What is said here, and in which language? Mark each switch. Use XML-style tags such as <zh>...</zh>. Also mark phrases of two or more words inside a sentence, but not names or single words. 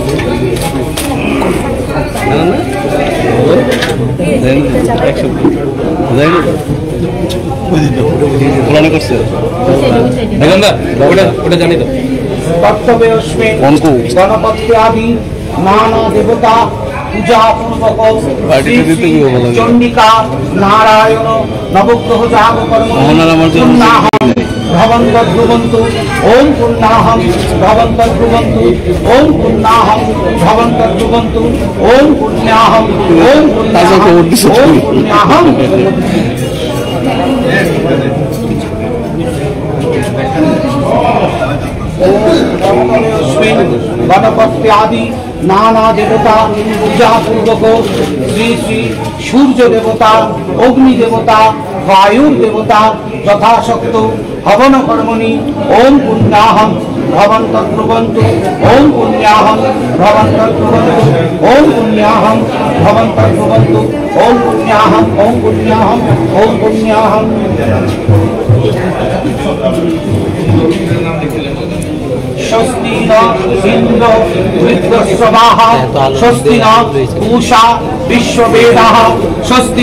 <bn>ওটা জানি তো কর্তব্য</bn> <sa>গণপত্যাদি নানা দেবতা পূজা পূর্বক চণ্ডিকা নারায়ণ নবগ্রহ যাগ কর্ম ভবন্তদ্রুবন্তু ওম পুণ্যাহং ভবন্তদ্রুবন্তু ওম পুণ্যাহং ভবন্তদ্রুবন্তু ওম পুণ্যাহং ওম পুণ্যাহং গণপত্যাদি নানা দেবতা পূজা পূর্বক শ্রী শ্রী সূর্য দেবতা অগ্নি দেবতা বায়ুর দেবতা যথাশক্ত হবন কর্মণি ওম পুণ্যাহং ভবন্তদ্রুবন্তু ওম পুণ্যাহং ভবন্তদ্রুবন্তু ওম পুণ্যাহং ভবন্তদ্রুবন্তু ওম পুণ্যাহং ওম পুণ্যাহং ওম পুণ্যাহং। স্বস্তি ন ইন্দ্র বৃদ্ধস্বাহ স্বস্তি ন পূষা বিশ্ববেদাঃ স্বস্তি</sa>